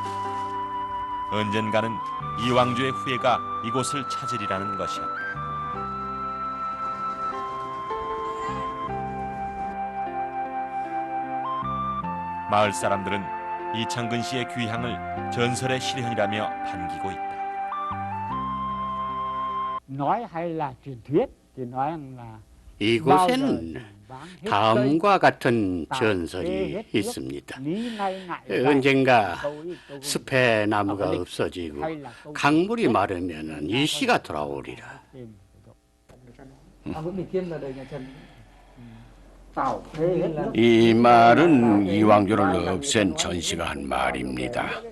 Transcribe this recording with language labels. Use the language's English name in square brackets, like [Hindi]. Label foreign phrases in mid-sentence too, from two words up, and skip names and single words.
[Korean] 언젠가는 이왕주의 후예가 이곳을 찾으리라는 것이었다. 마을 사람들은 이창근 씨의 귀향을 전설의 실현이라며 반기고 있다. [Vietnamese] nói hay là truyền thuyết thì nói rằng là [Korean] 이곳에는 다음과 같은 전설이 있습니다. 언젠가 숲에 나무가 없어지고 강물이 마르면 일시가 돌아오리라. 이 말은 이왕조를 없앤 전시가 한 말입니다.